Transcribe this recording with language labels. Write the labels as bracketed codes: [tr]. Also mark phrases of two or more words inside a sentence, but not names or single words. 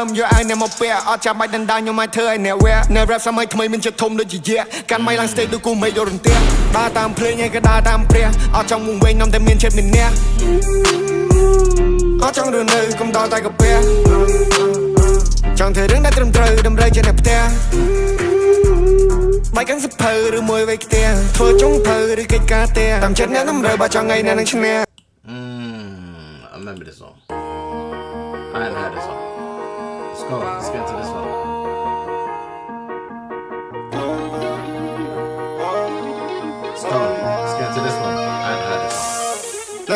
[km] យកឲ្យអ្នកមកពាក់អត់ចាំបាច់ដណ្ដើមខ្ញុំមកធ្វើឲ្យអ្នកវែនៅ rap សម័យថ្មីមានចិត្តធំដូចជាយៈកាន់ម៉ៃឡើង stage ដូចគូមេឃយករន្ទះដើរតាមភ្លេងឯងក៏ដើរតាមព្រះអត់ចង់វង្វេងនាំតែមានចិត្តមានអ្នកអត់ចង់រនៅកុំដល់តែកាពះចង់ធ្វើរឿងដែលត្រឹមត្រូវតម្រូវជាអ្នកផ្ទះបាយកាន់សភៅឬមួយវេខ្ទះធ្វើចុងភៅឬកិច្ចការផ្ទះតាមចិត្តអ្នកតម្រូវបើចង់ថ្ងៃណានឹងឈ្នះ [en] I remember this song. I hadn't heard this song. Let's go. Let's get to this one. Let's get to this one. I hadn't heard this song.